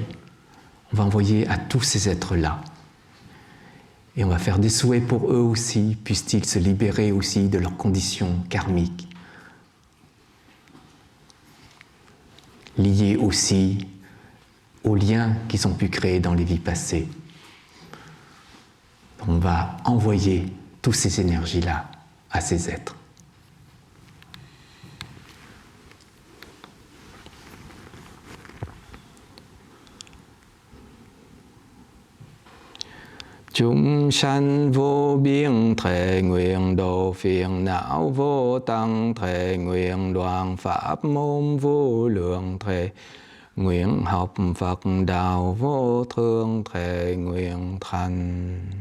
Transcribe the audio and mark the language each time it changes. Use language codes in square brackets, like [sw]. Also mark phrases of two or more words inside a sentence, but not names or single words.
[fr] On va envoyer à tous ces êtres-là. Et on va faire des souhaits pour eux aussi, puissent-ils se libérer aussi de leurs conditions karmiques, liées aussi aux liens qu'ils ont pu créer dans les vies passées. On va envoyer toutes ces énergies-là à ces êtres. [vi] Chúng sanh vô biên thệ nguyện độ phiền não vô tăng thệ nguyện đoạn pháp môn vô lượng thệ nguyện học Phật đạo vô thượng thệ nguyện thành.